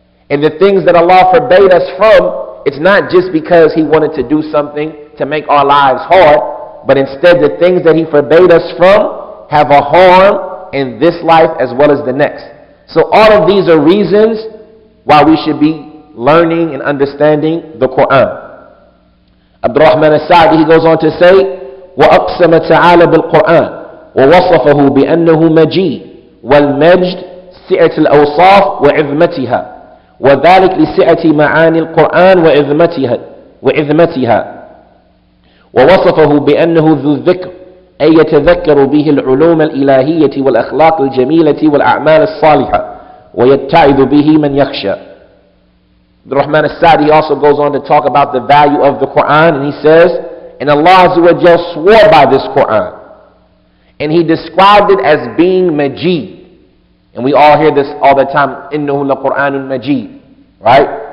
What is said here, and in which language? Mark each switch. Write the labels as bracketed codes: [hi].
[en] And the things that Allah forbade us from, it's not just because He wanted to do something to make our lives hard, but instead the things that He forbade us from have a harm in this life as well as the next. So all of these are reasons why we should be learning and understanding the Quran. [ar] Abdul-Rahman al-Sa'di, [en] he goes on to say, [ar] وَأَقْسَمَ تَعَالَى بِالْقُرْآنِ وَوَصَفَهُ بِأَنَّهُ مَجِيدٌ وَالْمَجْدُ سعة الأوصاف وعظمتها وذلك لسعة معاني القرآن وعظمتها ووصفه بأنه ذو الذكر أي يتذكر به العلوم الإلهية والأخلاق الجميلة والأعمال الصالحة ويتعظ به من يخشى. [en] Abdul-Rahman al-Sa'di also goes on to talk about the value of the Quran, and he says, and Allah Azza wa Jal swore by this Quran, and He described it as being Majid. And we all hear this all the time, [ar] إِنَّهُ لَقُرْآنٌ مَجِيدٌ, [en] right?